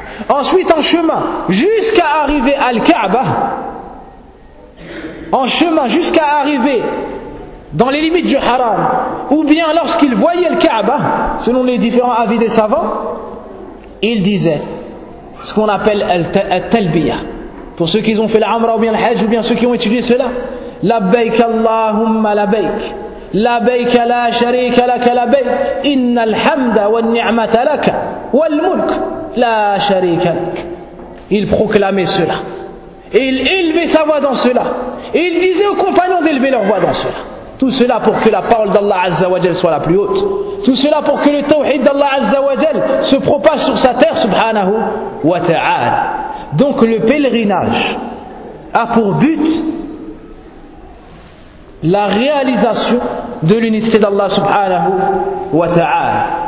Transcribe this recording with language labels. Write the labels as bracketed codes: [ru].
[fr] Ensuite en chemin jusqu'à arriver à Al-Ka'bah, en chemin jusqu'à arriver dans les limites du haram, ou bien lorsqu'il voyait Al-Ka'bah, selon les différents avis des savants, il disait ce qu'on appelle Al-Talbiya. Pour ceux qui ont fait l'Amra ou bien le Hajj, ou bien ceux qui ont étudié cela, [ar] Labbaik Allahumma Labbaik. لبيك لا شريك لك لبيك إن الحمد والنعمة لك والملك لا شريك لك. [fr] Il proclamait cela. Et il élevait sa voix dans cela. Et il disait aux compagnons d'élever leur voix dans cela. Tout cela pour que la parole d'Allah Azza wa Jal soit la plus haute. Tout cela pour que le tawhid d'Allah Azza wa Jal se propage sur sa terre, subhanahu wa ta'ala. Donc le pèlerinage a pour but la réalisation de l'unicité d'Allah subhanahu wa ta'ala.